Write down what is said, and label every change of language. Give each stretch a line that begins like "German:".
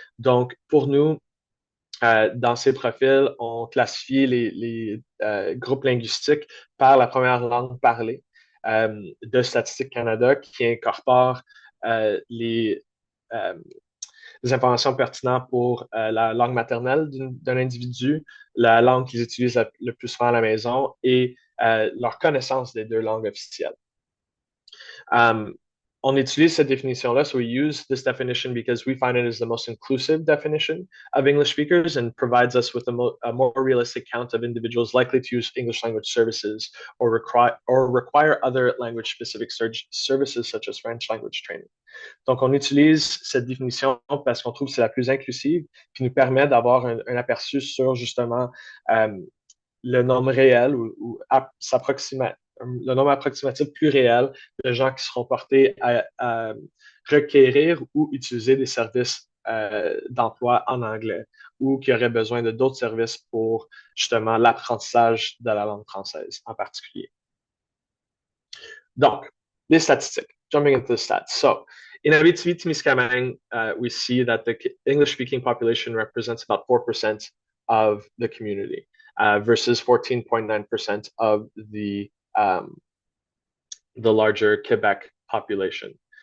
French: Donc, pour nous, dans ces profils, on classifie les groupes linguistiques par la première langue parlée de Statistique Canada qui incorpore les informations pertinentes pour la langue maternelle d'un individu, la langue qu'ils utilisent le plus souvent à la maison et leur connaissance des deux langues officielles. On utilise cette définition-là,
English: so we use this definition because we find it is the most inclusive definition of English speakers and provides us with a more realistic count of individuals likely to use English language services or require other language-specific services such as French language training.
French: Donc, on utilise cette définition parce qu'on trouve que c'est la plus inclusive, qui nous permet d'avoir un aperçu sur justement le nombre réel ou le nombre approximatif plus réel de gens qui seront portés à requérir ou utiliser des services d'emploi en anglais ou qui auraient besoin de d'autres services pour justement l'apprentissage de la langue française en particulier. Donc, les statistiques.
English: Jumping into the stats. So, in Abitibi-Témiscamingue, we see that the English-speaking population represents about 4% of the community versus 14.9% of the larger Quebec population.